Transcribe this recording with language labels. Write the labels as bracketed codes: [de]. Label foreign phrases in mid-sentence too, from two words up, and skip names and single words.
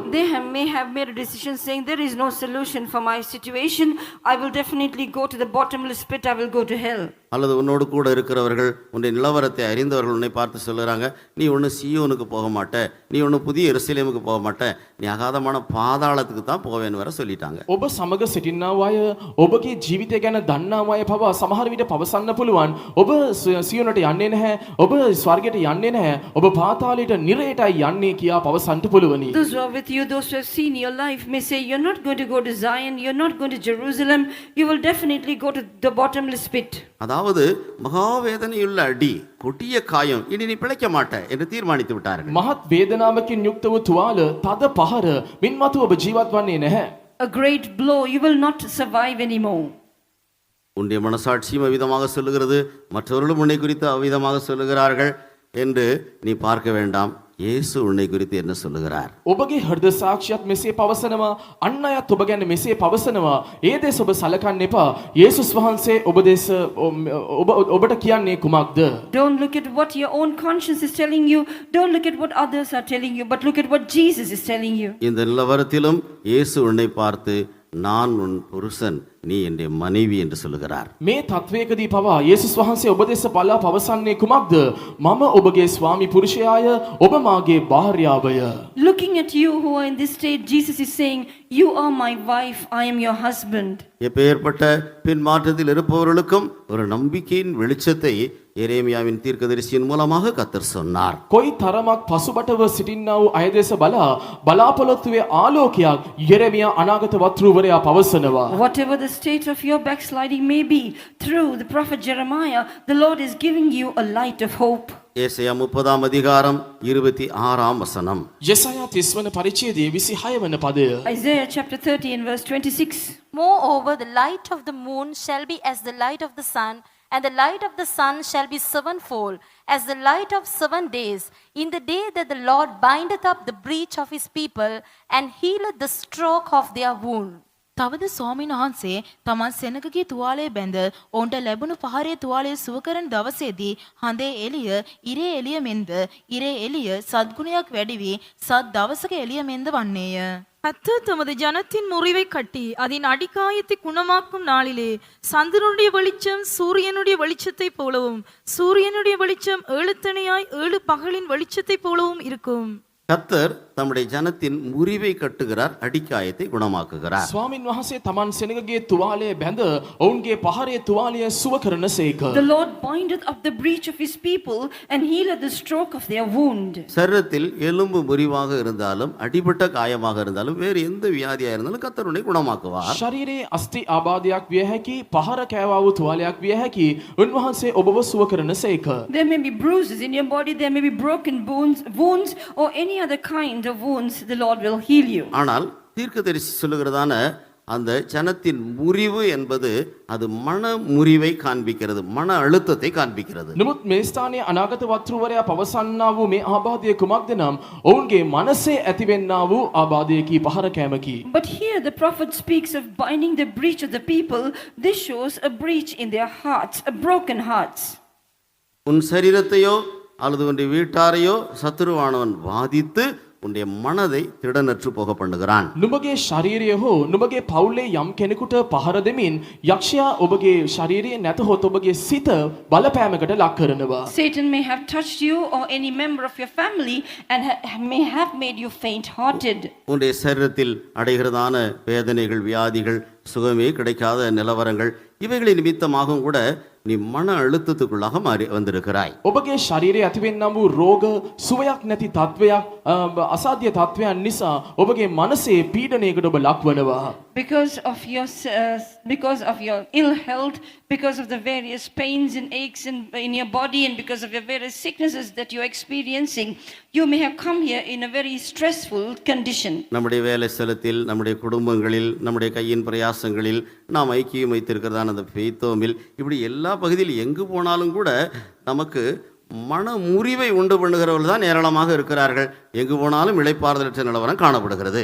[en] They may have made a decision saying there is no solution for my situation, I will definitely go to the bottomless pit, I will go to hell. [ta] அல்லது உன்னோடு கூட இருக்கிறவர்கள் உன்னுடைய நிலவரத்தை அறிந்தவர்கள் உன்னை பார்த்து சொல்லுறாங்க, நீ ஒன்று சீயோனுக்கு போக மாட்ட, நீ ஒன்று புதிய எருசலேமுக்கு போக மாட்ட, நீ அகாதமான பாதாளத்துக்கு தான் போவேன்னு வர சொல்லிட்டாங்க. [si] ඔබ සමග සිටින්නා අය ඔබගේ ජීවිතය ගැන දන්නා අය පවා සමහර විට පවසන්න පුළුවන් ඔබ සියොනට යන්නේ නැහැ, ඔබ ස්වර්ගයට යන්නේ නැහැ, ඔබ පාතාලයට නිරයටයි යන්නේ කියා පවසන්න පුළුවනි. [en] Those who are with you, those who have seen your life may say you're not going to go to Zion, you're not going to Jerusalem, you will definitely go to the bottomless pit. [ta] அதாவது மகாவேதனையுள்ள அடி, கொடிய காயம், இனி நீ பிழைக்க மாட்ட என்று தீர்மானித்து விட்டார்கள். [si] මහත් වේදනාවකින් යුක්ත වූ තුවාල තද පහර මින්මතු ඔබ ජීවත් වන්නේ නැහැ. [en] A great blow, you will not survive anymore. [ta] உன்னுடைய மனசாட்சியும் அவ்விதமாக சொல்லுகிறது, மற்றவர்களும் உன்னை குறித்து அவ்விதமாக சொல்லுகிறார்கள் என்று நீ பார்க்க வேண்டாம். இயேசு உன்னை குறித்து என்ன சொல்லுகிறார்? [si] ඔබගේ හෘද සාක්ෂියත් මෙසේ පවසනවා, අන් අයත් ඔබ ගැන මෙසේ පවසනවා. ඒ දෙස ඔබ සලකන්න එපා. යේසුස් වහන්සේ ඔබට කියන්නේ කුමක්ද? [en] Don't look at what your own conscience is telling you, don't look at what others are telling you, but look at what Jesus is telling you. [ta] இந்த நிலவரத்திலும் இயேசு உன்னை பார்த்து, நான் உன் புருஷன், நீ என்னுடைய மனைவி என்று சொல்லுகிறார். [si] මේ තත්වයකදී පවා යේසුස් වහන්සේ ඔබ දෙස බලා පවසන්නේ කුමක්ද? මම ඔබගේ ස්වාමි පුරුෂයාය, ඔබ මාගේ භාර්යාවය. [en] Looking at you who are in this state, Jesus is saying, you are my wife, I am your husband. [ta] எப்பேற்பட்ட பின்மாற்றத்தில் இருப்பவர்களுக்கும் ஒரு நம்பிக்கையின் வெளிச்சத்தை எரேமியாவின் தீர்க்கதரிசியின் மூலமாக கர்த்தர் சொன்னார். [si] කොයි තරමක් පසුබටව සිටින්නා වූ අය දෙස බලා බලාපොරොත්තුවේ ආලෝකයක් යෙරෙමියා අනාගත වක්තෘවරයා පවසනවා. [en] Whatever the state of your backsliding may be, through the prophet Jeremiah, the Lord is giving you a light of hope. [ta] ஏசாயா 30 அதிகாரம் 26 வசனம். [si] යෙසායා 30 වන පරිච්ඡේදයේ 26 වන පදය. [en] Isaiah chapter 30 and verse 26. Moreover, the light of the moon shall be as the light of the sun, and the light of the sun shall be sevenfold, as the light of 7 days, in the day that the Lord bindeth up the breach of his people, and healeth the stroke of their wound. [si] තවද ස්වාමීන් වහන්සේ තමන් සෙනගගේ තුවාලය බැඳ ඔවුන්ට ලැබුණු පහරේ තුවාලය සුව කරන දවසේදී හඳේ එළිය ඉරේ එළිය මෙන්ද ඉරේ එළිය සද්ගුණයක් වැඩි වී සත් දවසක එළිය මෙන්ද වන්නේය. [ta] கர்த்தர் தமது ஜனத்தின் முறிவை கட்டி அதன் அடிக்காயத்தை குணமாக்கும் நாளிலே சந்திரனுடைய வெளிச்சம் சூரியனுடைய வெளிச்சத்தை போலவும் சூரியனுடைய வெளிச்சம் 7 தனியாய் 7 பகலின் வெளிச்சத்தை போலவும் இருக்கும். கர்த்தர் தம்முடைய ஜனத்தின் முறிவை கட்டுகிறார், அடிக்காயத்தை குணமாக்குகிறார். [si] ස්වාමින් වහන්සේ තමන් සෙනගගේ තුවාලය බැඳ ඔවුන්ගේ පහරේ තුවාලය සුව කරනසේක. [en] The Lord bindeth up the breach of his people and healeth the stroke of their wound. [ta] சரீரத்தில் எலும்பு முறிவாக இருந்தாலும் அடிபட்ட காயமாக இருந்தாலும் வேறு எந்த வியாதியாக இருந்தாலும் கர்த்தர் உன்னை குணமாக்குவார். [si] ශරීරයේ අස්ථි ආබාධයක් විය හැකි, පහර කෑවා වූ තුවාලයක් විය හැකි, උන්වහන්සේ ඔබව සුව කරනසේක. [en] There may be bruises in your body, there may be broken wounds or any other kind of wounds, the Lord will heal you. [ta] ஆனால் தீர்க்கதரிசி சொல்லுகிறதான அந்த ஜனத்தின் முறிவு என்பது அது மன முறிவை காண்பிக்கிறது, மன அழுத்தத்தை காண்பிக்கிறது. [si] නමුත් මේ ස්ථානයේ අනාගත වක්තෘවරයා පවසන්නා වූ මේ ආබාධය කුමක්ද නම් ඔවුන්ගේ මනසේ ඇතිවෙන්නා වූ ආබාධයකි, පහර කෑමකි. [en] But here the prophet speaks of binding the breach of the people. This shows a breach in their hearts, a broken hearts. [ta] உன் சரீரத்தையோ அல்லது உன்னுடைய வீட்டாரையோ சத்துருவானவன் வாதித்து உன்னுடைய மனதை திடனற்று போக பண்ணுகிறான். [si] නුඹගේ ශරීරය හෝ නුඹගේ පවුලේ යම් කෙනෙකුට පහර දෙමින් යක්ෂයා ඔබගේ ශරීරය නැතහොත් ඔබගේ සිත බලපෑමකට ලක් කරනවා. [en] Satan may have touched you or any member of your family and may have made you faint-hearted. [ta] உன்னுடைய சரீரத்தில் அடைகிறதான வேதனைகள், வியாதிகள், சுகமே கிடைக்காத நிலவரங்கள், இவைகளை நிமித்தமாகவும் கூட நீ மன அழுத்தத்துக்குள்ளாக மாறி வந்திருக்கிறாய். [si] ඔබගේ ශරීරයේ ඇතිවෙන්නා වූ රෝග, සුවයක් නැති තත්වයක්, අසාධ්‍ය තත්වයන් නිසා ඔබගේ මනසේ පීඩනයකට ඔබ ලක්වනවා. [en] Because of your ill health, because of the various pains and aches in your body, and because of your various sicknesses that you're experiencing, you may have come here in a very stressful condition. [ta] நம்முடைய வேலை ஸ்தலத்தில், நம்முடைய குடும்பங்களில், நம்முடைய கையின் பிரயாசங்களில் நாம் ஐக்கியம் வைத்திருக்கிறதான அந்த பெய்தோமில், இப்படி எல்லா பகுதியில் எங்கு போனாலும் கூட நமக்கு மன முறிவை உண்டு பண்ணுகிறவர்கள் தான் ஏராளமாக இருக்கிறார்கள். எங்கு போனாலும் இளைப்பாறுதலற்ற நிலவரம் காணப்படுகிறது.